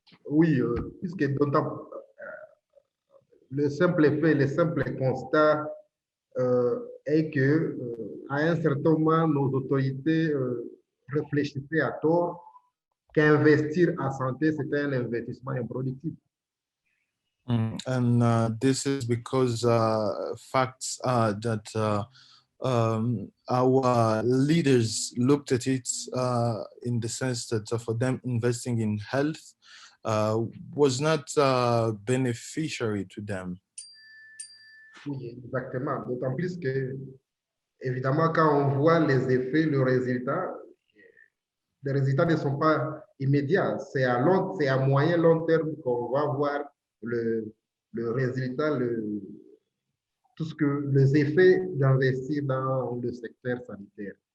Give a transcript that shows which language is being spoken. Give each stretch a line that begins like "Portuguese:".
French: Oui, puisque le simple fait, le simple constat est que à un certain moment, nos autorités réfléchissaient à tort qu'investir en santé, c'était un investissement improductif.
English: And this is because facts are that our leaders looked at it in the sense that for them, investing in health was not beneficiary to them.
French: Oui, exactement. D'autant plus que, évidemment, quand on voit les effets, le résultat, les résultats ne sont pas immédiats. C'est à moyen long terme qu'on va voir le résultat, tout ce que les effets d'investir dans le secteur sanitaire.